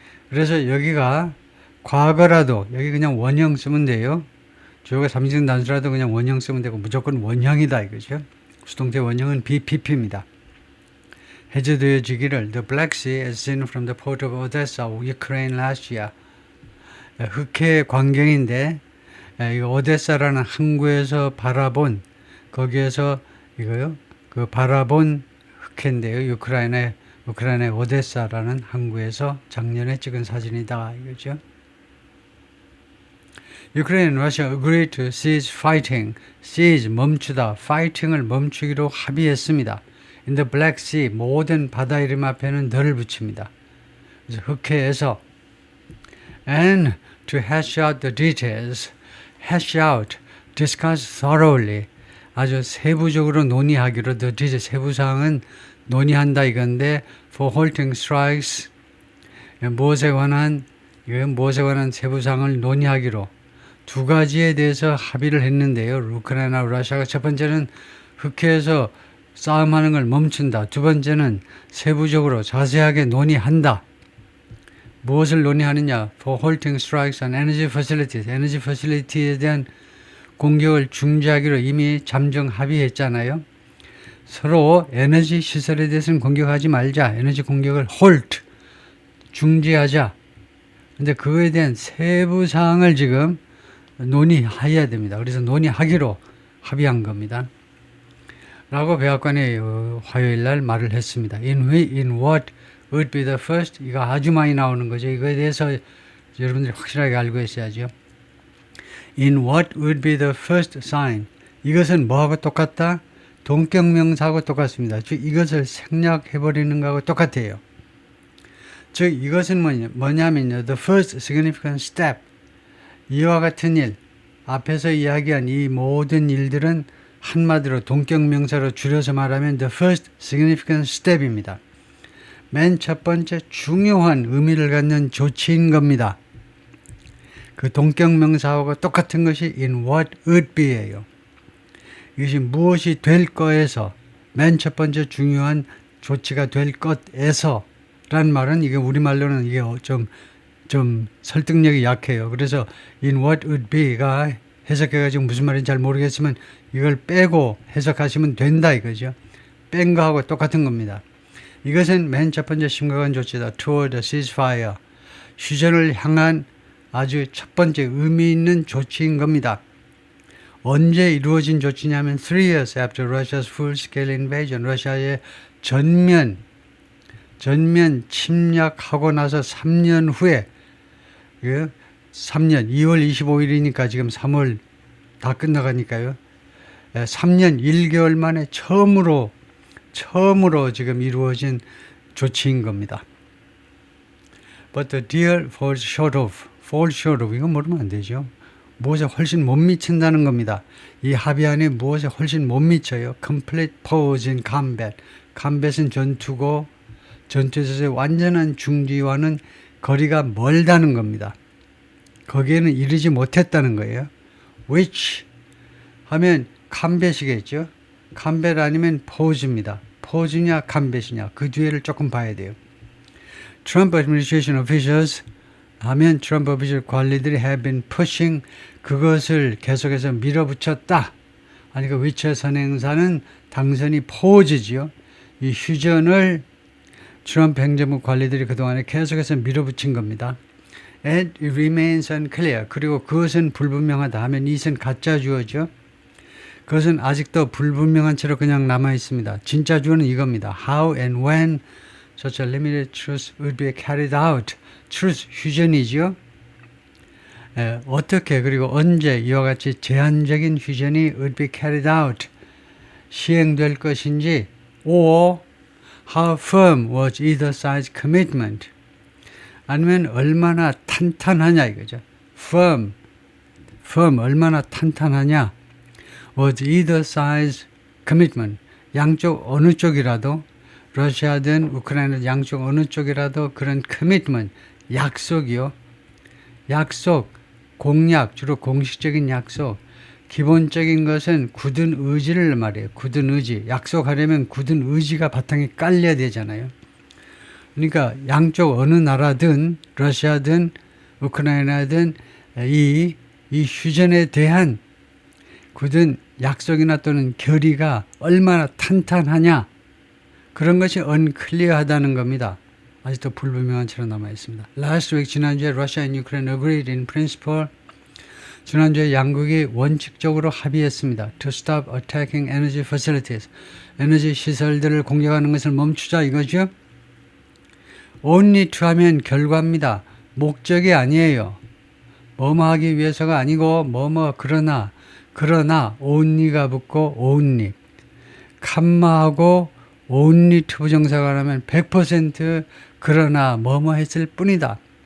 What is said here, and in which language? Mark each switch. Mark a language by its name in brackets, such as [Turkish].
[Korean] 그래서 여기가 과거라도 여기 그냥 원형 쓰면 돼요. 주어가 삼진 단수라도 그냥 원형 쓰면 되고 무조건 원형이다 이거죠. 수동태 원형은 BPP입니다. 해제되어지기를 [English] The Black Sea as seen from the port of Odessa, Ukraine last year. [Korean] 흑해 광경인데 이 오데사라는 항구에서 바라본 거기에서 이거요. 그 바라본 흑해인데요. 우크라이나의 오데사라는 항구에서 작년에 찍은 사진이다 이거죠. [English] Ukraine and Russia agreed to cease fighting. [Korean] cease 멈추다, fighting을 멈추기로 합의했습니다. [English] In the Black Sea [Korean] 모든 바다 이름 앞에는 덜을 붙입니다. 그래서 흑해에서 [English] and to hash out the details, hash out, discuss thoroughly [Korean] 아주 세부적으로 논의하기로 [English] the details [Korean] 세부사항은 논의한다 이건데 [English] for halting strikes [Korean] 무엇에 관한 세부사항을 논의하기로 두 가지에 대해서 합의를 했는데요. 우크라이나 러시아가 첫 번째는 흑해에서 싸움하는 걸 멈춘다. 두 번째는 세부적으로 자세하게 논의한다. 무엇을 논의하느냐? [English] For halting strikes on energy facilities. [Korean] 에너지 facility에 대한 공격을 중지하기로 이미 잠정 합의했잖아요. 서로 에너지 시설에 대해서는 공격하지 말자. 에너지 공격을 halt, 중지하자. 근데 그거에 대한 세부 사항을 지금 논의해야 됩니다. 그래서 논의하기로 합의한 겁니다. 라고 백악관이 화요일 날 말을 했습니다. [English] In what would be the first? [Korean] 이거 아주 많이 나오는 거죠. 이거에 대해서 여러분들이 확실하게 알고 있어야죠. [English] In what would be the first sign? [Korean] 이것은 뭐하고 똑같다? 동격명사하고 똑같습니다. 즉 이것을 생략해버리는 거하고 똑같아요. 즉 이것은 뭐냐면요. [English] The first significant step. [Korean] 이와 같은 일, 앞에서 이야기한 이 모든 일들은 한마디로 동격명사로 줄여서 말하면 [English] the first significant step [Korean] 입니다. 맨 첫 번째 중요한 의미를 갖는 조치인 겁니다. 그 동격명사하고 똑같은 것이 [English] in what would be [Korean] 예요. 이것이 무엇이 될 거에서 맨 첫 번째 중요한 조치가 될 것에서 라는 말은 이게 우리말로는 이게 좀 좀 설득력이 약해요. 그래서 [English] in what would be [Korean] 가 해석해가지고 무슨 말인지 잘 모르겠지만 이걸 빼고 해석하시면 된다 이거죠. 뺀 거하고 똑같은 겁니다. 이것은 맨 첫 번째 심각한 조치다. [English] toward a ceasefire. [Korean] 휴전을 향한 아주 첫 번째 의미 있는 조치인 겁니다. 언제 이루어진 조치냐면 [English] 3 years after Russia's full-scale invasion. [Korean] 러시아의 전면 침략하고 나서 3년 후에 3년 2월 25일이니까 지금 3월 다 끝나가니까요. 3년 1개월 만에 처음으로 지금 이루어진 조치인 겁니다. [English] But the deal falls short of. [Korean] 이건 모르면 안 되죠. 무엇에 훨씬 못 미친다는 겁니다. 이 합의안이 무엇에 훨씬 못 미쳐요. [English] Complete pause in combat. [Korean] combat은 전투고 전투에서의 완전한 중지와는 거리가 멀다는 겁니다. 거기에는 이르지 못했다는 거예요. which 하면 combat이겠죠. combat 아니면 pause입니다. pause냐 combat이냐 그 뒤에를 조금 봐야 돼요. [English] Trump administration officials [Korean] 하면 트럼프 오피셜 관리들이 [English] have been pushing [Korean] 그것을 계속해서 밀어붙였다. 아니 그 위쳐 선행사는 당선이 포즈지요. 이 휴전을 트럼프 행정부 관리들이 그동안에 계속해서 밀어붙인 겁니다. [English] And it remains unclear. [Korean] 그리고 그것은 불분명하다 하면 이것은 가짜 주어죠. 그것은 아직도 불분명한 채로 그냥 남아 있습니다. 진짜 주어는 이겁니다. [English] How and when such a limited truce would be carried out. [Korean] truce 휴전이죠. 어떻게 그리고 언제 이와 같이 제한적인 휴전이 [English] would be carried out [Korean] 시행될 것인지 [English] or how firm was either side's commitment [Korean] 아니면 얼마나 탄탄하냐 이거죠. firm 얼마나 탄탄하냐 [English] was either side's commitment [Korean] 양쪽 어느 쪽이라도 러시아든 우크라이나 양쪽 어느 쪽이라도 그런 commitment 약속이요. 약속, 공약, 주로 공식적인 약속. 기본적인 것은 굳은 의지를 말해요. 굳은 의지. 약속하려면 굳은 의지가 바탕에 깔려야 되잖아요. 그러니까 양쪽 어느 나라든 러시아든 우크라이나든 이 휴전에 대한 굳은 약속이나 또는 결의가 얼마나 탄탄하냐 그런 것이 unclear하다는 겁니다. 아직도 불분명한 채로 남아 있습니다. [English] Last week [Korean] 지난주에 [English] Russia and Ukraine agreed in principle. [Korean] 지난주에 양국이 원칙적으로 합의했습니다. [English] To stop attacking energy facilities. [Korean] 에너지 시설들을 공격하는 것을 멈추자 이거죠. [English] Only to [Korean] 하면 결과입니다. 목적이 아니에요. 뭐뭐 하기 위해서가 아니고 그러나 only가 붙고 only. 칸마하고 [English] only to [Korean] 부정사가 나면 100% 그러나 뭐뭐 했을 뿐이다.